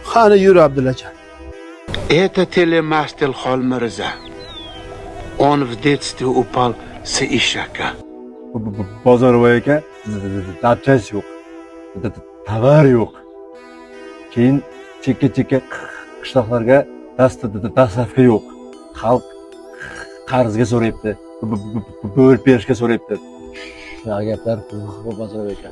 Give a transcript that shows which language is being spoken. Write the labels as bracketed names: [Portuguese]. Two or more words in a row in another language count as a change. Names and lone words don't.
[Uzbek] Qani yur Abdullajon. [Russian] Это телемастер Холмырза. Он в детстве упал с ишака. [Uzbek] Bozorboy aka, dapchasi yo'q. Tovar yo'q. Keyin chekka qishloqlarga dastlabki yo'q. Xalq qarzga so'rayapti. Bo'lib berishga so'rayapti. Shunaqa gaplar Bozorboy aka.